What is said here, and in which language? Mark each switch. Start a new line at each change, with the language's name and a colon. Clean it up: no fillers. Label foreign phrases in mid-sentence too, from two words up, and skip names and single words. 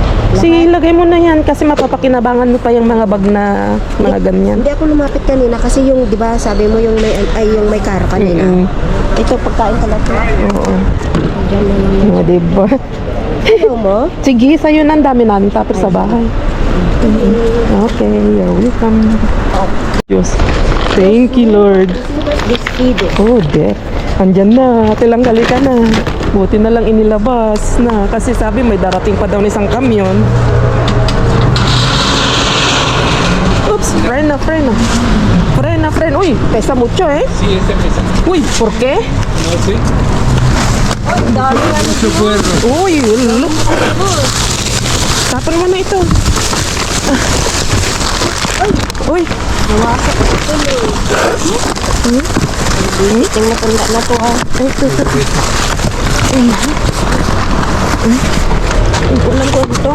Filipino: Sige, ilagay mo na yan kasi mapapakinabangan mo pa yung mga bag na mga ganyan. Hindi ako lumapit kanina kasi yung, di ba, sabi mo yung may, yung may karo kanina. Ito, pagkain pala ito. Oo. Diyan na lang yun. O, diba? Ito mo? Sige, sa'yo na ang dami namin tapos sa bahay.
English: Okay, you're welcome. Diyos. Thank you, Lord.
Filipino: Biskido.
English: Oh, dear.
Filipino: Andyan na. Tilanggali ka na. Buti na lang inilabas na. Kasi sabi may darating pa daw na isang kamyon. Oops,
Spanish: frena. Frena. Uy, pesa mucho eh. Sí, este pesa. Uy, ¿por qué? No sé.
Filipino: Dami nga
Spanish: Mucho puerro.
Filipino: Uy, look. Tapon mo na ito. Uy, nawasak ito eh. Tingnan matanda na to ha. ulam ko dito.